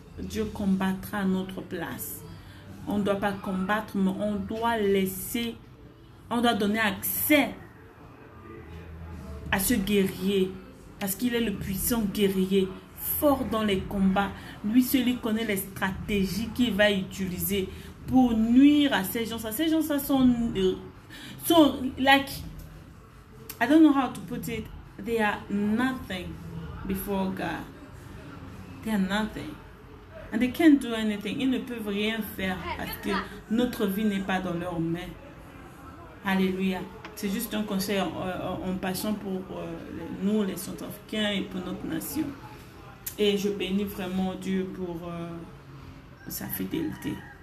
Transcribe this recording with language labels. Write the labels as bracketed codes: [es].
[fr] Dieu combattra à notre place. On ne doit pas combattre, mais on doit laisser, on doit donner accès à ce guerrier, parce qu'il est le puissant guerrier, fort dans les combats. Lui seul connaît les stratégies qu'il va utiliser pour nuire à ces gens. Ces gens sont [en] like, I don't know how to put it, they are nothing before God. They are nothing. And they can't do anything. [fr] Ils ne peuvent rien faire parce que notre vie n'est pas dans leurs mains. Alléluia. C'est juste un conseil en passant pour nous, les Centrafricains, et pour notre nation. Et je bénis vraiment Dieu pour sa fidélité.